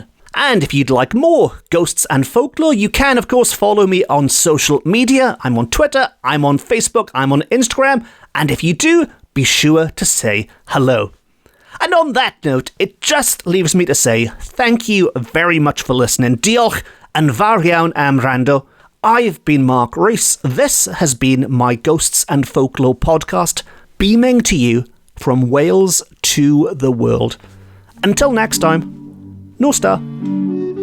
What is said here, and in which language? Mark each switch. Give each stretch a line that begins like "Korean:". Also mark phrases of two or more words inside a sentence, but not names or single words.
English: And if you'd like more Ghosts and Folklore, you can, of course, follow me on social media. I'm on Twitter, I'm on Facebook, I'm on Instagram, and if you do, be sure to say hello. And on that note, it just leaves me to say thank you very much for listening.
Welsh: Diolch yn fawr iawn am wrando.
English: I've been Mark Rees. This has been my Ghosts and Folklore podcast, beaming to you from Wales to the world. Until next time, no star.